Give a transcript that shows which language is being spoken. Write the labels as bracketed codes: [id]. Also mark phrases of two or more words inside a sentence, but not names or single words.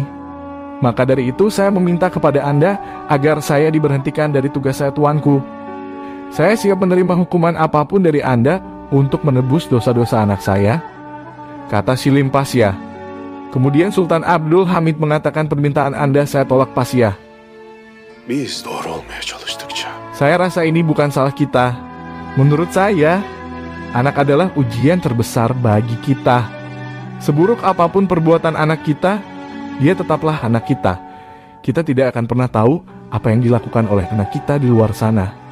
[id] Maka dari itu saya meminta kepada Anda agar saya diberhentikan dari tugas saya, tuanku. Saya siap menerima hukuman apapun dari Anda untuk menebus dosa-dosa anak saya," kata Silim Pasha. Kemudian Sultan Abdul Hamid mengatakan, "Permintaan Anda saya tolak, Pasha. [tr] Biz doğru olmaya çalıştıkça [id] Saya rasa ini bukan salah kita. Menurut saya, anak adalah ujian terbesar bagi kita. Seburuk apapun perbuatan anak kita, dia tetaplah anak kita. Kita tidak akan pernah tahu apa yang dilakukan oleh anak kita di luar sana."